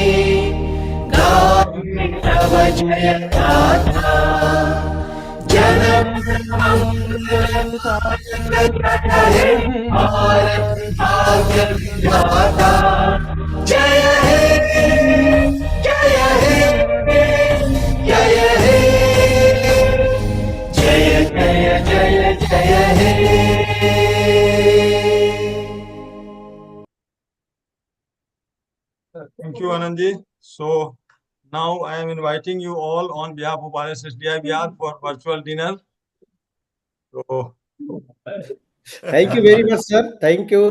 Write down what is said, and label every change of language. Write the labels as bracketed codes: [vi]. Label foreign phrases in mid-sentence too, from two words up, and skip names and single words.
[bn] গাহে তব জয় গাথা জনম মঙ্গল জয় হে ভারত ভাগ্য বিধাতা জয় হে জয় হে জয় হে জয় জয় জয় জয় হে [en] Thank you, Anandji. So now I am inviting you all on behalf of RSSDI Bihar for virtual dinner. So, Thank you very much, sir. Thank you.